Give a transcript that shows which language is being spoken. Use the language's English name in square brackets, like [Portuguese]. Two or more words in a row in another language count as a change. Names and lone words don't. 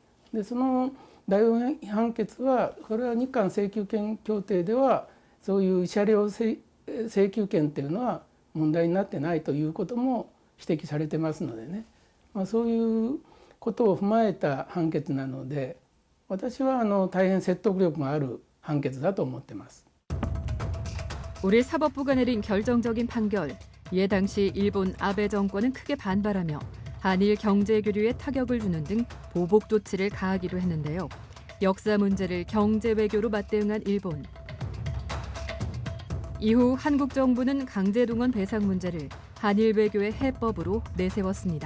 [Japanese] でその大法院判決はこれは日韓請求権協定ではそういう慰謝料請求権っていうのは問題になってないということも指摘されてますのでね、そういうことを踏まえた判決なので私は大変説得力がある判決だと思っています。 [Korean] 우리 사법부가 내린 결정적인 판결. 이에 당시 일본 아베 정권은 크게 반발하며 한일 경제 교류에 타격을 주는 등 보복 조치를 가하기도 했는데요. 역사 문제를 경제 외교로 맞대응한 일본. 이후 한국 정부는 강제동원 배상 문제를 한일 외교의 해법으로 내세웠습니다.